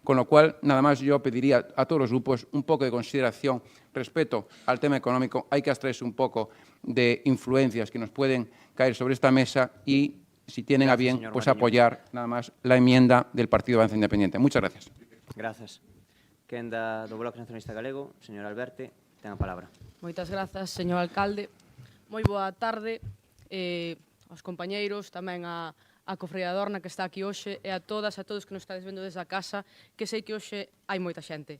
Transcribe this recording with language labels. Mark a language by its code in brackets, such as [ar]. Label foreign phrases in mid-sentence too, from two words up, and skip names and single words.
[es] Con lo cual, nada más yo pediría a todos los grupos un poco de consideración, respeto al tema económico, hay que abstraerse un poco de influencias que nos pueden caer sobre esta mesa y, si tienen a bien, pues apoyar nada más la enmienda del Partido Avanza Independiente. Muchas gracias. [gl] Grazas. Quen do Bloque Nacionalista Galego, señor Alberte, ten a palabra. Moitas grazas, señor alcalde. Moi boa tarde aos compañeiros, tamén a Cofradía da Adorna que está aquí hoxe e a todos que nos estades vendo desde a casa, que sei que hoxe hai moita xente.